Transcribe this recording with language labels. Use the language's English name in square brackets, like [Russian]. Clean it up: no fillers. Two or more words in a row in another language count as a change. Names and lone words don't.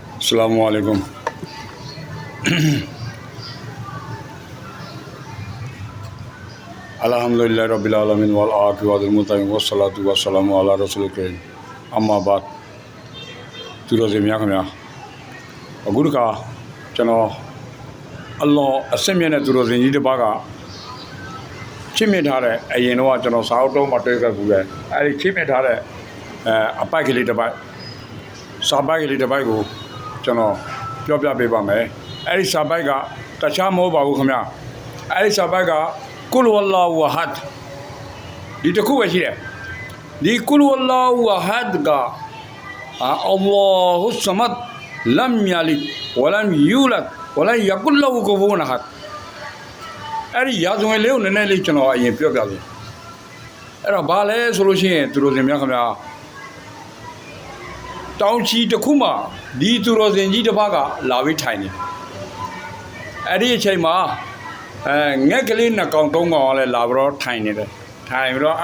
[Arabic] Assalamualaikum. الحمد لله رب العالمين والعاقبة للمتقين والصلاة والسلام على الرسول الكريم. أما بعد. [Burmese] သူတော်စင်များခင်ဗျာအခုတခါကျွန်တော်အလောအစင်မြင့်တဲ့သူတော်စင်ကြီးတစ်ပါးကချစ်မြင့်ထားတဲ့အရင်တော့ကျွန်တော်စာအုပ် တုံးမှာတွေ့ခဲ့ဘူးလေအဲဒီချစ်မြင့်ထားတဲ့အပိုက်ကလေးတစ်ပိုက်စာပိုက်ကလေးတစ်ပိုက်ကိုကျွန်တော်ပြော ပြပေးပါမယ်အဲဒီစာပိုက်ကတခြားမဟုတ်ပါဘူးခင်ဗျာအဲဒီစာပိုက်က [Arabic] قل هو الله أحد [Burmese] ဒီတစ်ခုပဲရှိတယ်ဒီ [Arabic] قل هو الله أحد [Burmese] က [Arabic] الله الصمد لم يلد ولم يولد ولم يكن له كفوا أحد [Burmese] အဲ့ဒီရာဇဝင်လေးကိုနည်းနည်းလေးကျွန်တော်အရင်ပြောပြမယ်အဲ့တော့ဘာလဲဆိုလို့ရှိရင်သူတို့စင်များခင်ဗျာ တောင်ချီတစ်ခုမှာဒီသူတို့စင်ကြီးတစ်ပါးကလာပြီးထိုင်နေအဲ့ဒီအချိန်မှာငှက်ကလေးနှစ်ကောင်သုံးကောင်ကလည်းလာပြီးတော့ထိုင်နေတယ်ထိုင်ပြီးတော့အဲ့